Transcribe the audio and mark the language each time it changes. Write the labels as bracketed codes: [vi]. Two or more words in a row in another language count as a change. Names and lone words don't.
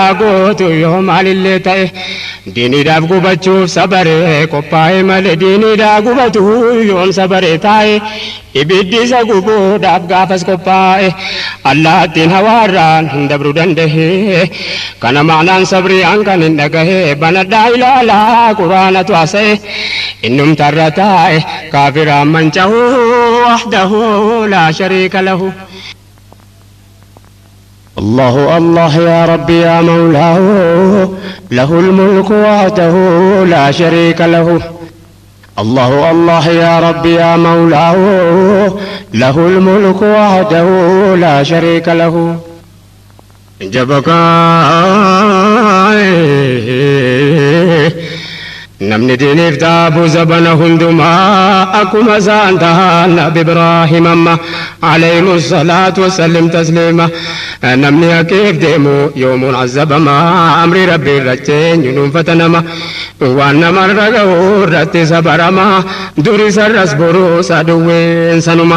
[om] gootu yoo maalillee ta'e diiniidhaaf gubachuuf sabaree qophaa'e malee diiniidhaaf gubatu yoom sabaree taa'e ibiddi isa gubuudhaaf gaafas qophaa'e allaattiin hawaarraan hin dabru danda'e kana maanaan sabrii hankan hin dhagahe banadhaa ilaalaa quraanatu haasa'e innumtarra taa'e kaafiraan manca'u [ar] وحده لا شريك له. الله الله يا ربي يا مولاه له الملك وحده لا شريك له. الله الله يا ربي يا مولاه له الملك وحده لا شريك له. [om] جبك namni diiniif taabu zabana hundumaa akkuma isaan tahan nabi Ibraahim amma [ar] عليهم الصلاة وسلم تسليما [om] namni haqiif deemu yoomuun azabama amri rabbi irratti dhuunfata nama waan namarra ga'u irratti sabarama duri sarras boruu saduwween sanuma.